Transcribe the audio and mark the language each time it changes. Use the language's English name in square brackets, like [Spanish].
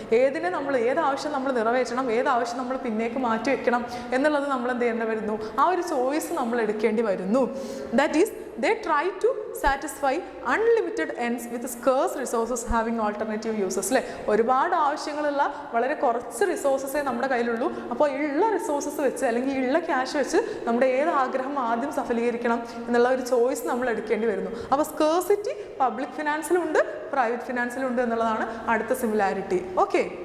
[Malayalam] ഏത് ആവശ്യം നമ്മൾ നിറവേറ്റണം, ഏത് ആവശ്യം നമ്മൾ പിന്നേക്ക് മാറ്റി വെക്കണം എന്നുള്ളത് നമ്മൾ എന്ത് ചെയ്യേണ്ടി വരുന്നു? ആ ഒരു ചോയ്സ് നമ്മൾ എടുക്കേണ്ടി വരുന്നു. [English] That is, they try to satisfy unlimited ends with scarce resources having alternative uses [Malayalam] അല്ലേ? ഒരുപാട് ആവശ്യങ്ങളുള്ള വളരെ കുറച്ച് റിസോഴ്സസേ നമ്മുടെ കയ്യിലുള്ളൂ. അപ്പോൾ ഉള്ള റിസോഴ്സസ് വെച്ച് അല്ലെങ്കിൽ ഉള്ള ക്യാഷ് വെച്ച് നമ്മുടെ ഏത് ആഗ്രഹം ആദ്യം സഫലീകരിക്കണം എന്നുള്ള ഒരു ചോയ്സ് നമ്മൾ എടുക്കേണ്ടി വരുന്നു. അപ്പോൾ സ്കേഴ്സിറ്റി പബ്ലിക് ഫിനാൻസിലുണ്ട്, പ്രൈവറ്റ് ഫിനാൻസിലുണ്ട് എന്നുള്ളതാണ് അടുത്ത സിമിലാരിറ്റി. ഓക്കെ.